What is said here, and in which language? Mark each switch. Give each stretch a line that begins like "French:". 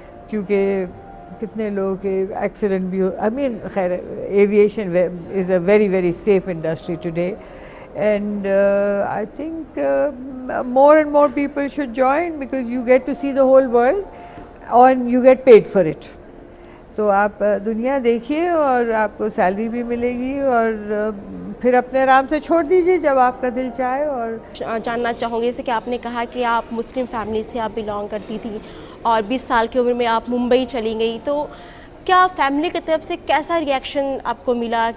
Hindi: क्योंकि कितने लोगों के एक्सीडेंट भी हो।
English: I mean, खैर, aviation is a very safe industry today, and I think more and more people should join, because you get to see the whole world and you get paid for it.
Hindi: तो आप दुनिया देखिए और आपको salary भी मिलेगी, और फिर अपने आराम से छोड़ दीजिए जब आपका दिल चाहे। और जानना चाहूँगी, जैसे कि आपने कहा कि आप मुस्लिम फैमिली से आप बिलोंग करती थी और 20 साल की उम्र में आप मुंबई चली गई, तो क्या फैमिली की तरफ से कैसा रिएक्शन आपको मिला?